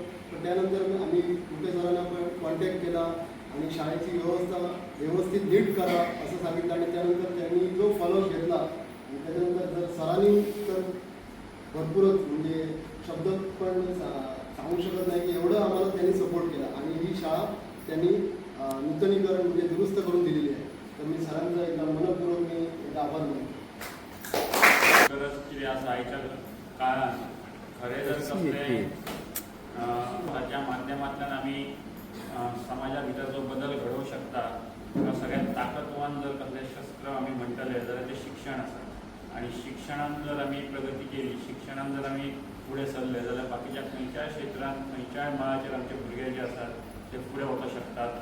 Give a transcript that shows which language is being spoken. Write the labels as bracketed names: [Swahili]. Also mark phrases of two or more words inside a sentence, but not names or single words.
[Marathi] पण त्यानंतर आम्ही मुख्य सरांना पण कॉन्टॅक्ट केला आणि शाळेची व्यवस्था व्यवस्थित नीट करा असं सांगितलं आणि त्यानंतर त्यांनी जो फॉलोअप घेतला आणि त्याच्यानंतर जर सरांनी तर भरपूरच म्हणजे शब्द पण सांगू शकत नाही की एवढं आम्हाला त्यांनी सपोर्ट केला आणि ही शाळा त्यांनी नूतनीकरण म्हणजे दुरुस्त करून दिलेली आहे. तर मी सरांचा एकदा मनपूर्वक मी एकदा आभार मानतो. [Konkani] गरज किती असं आयच्या काळात खरे जर कसले त्या माध्यमांतल्यान आम्ही समाजा भितर जो बदल घडोवंक शकता किंवा सगळ्यात ताकदवान जर कसले शस्त्र आम्ही म्हणटले जाल्यार ते शिक्षण आसा. आणि शिक्षणान जर आम्ही प्रगती केली, शिक्षणान जर आम्ही फुडें सरले जाल्यार बाकीच्या खंयच्याय क्षेत्रांत खंयच्याय मळाचेर आमचे भुरगे जे आसात ते फुडें वचूंक शकतात.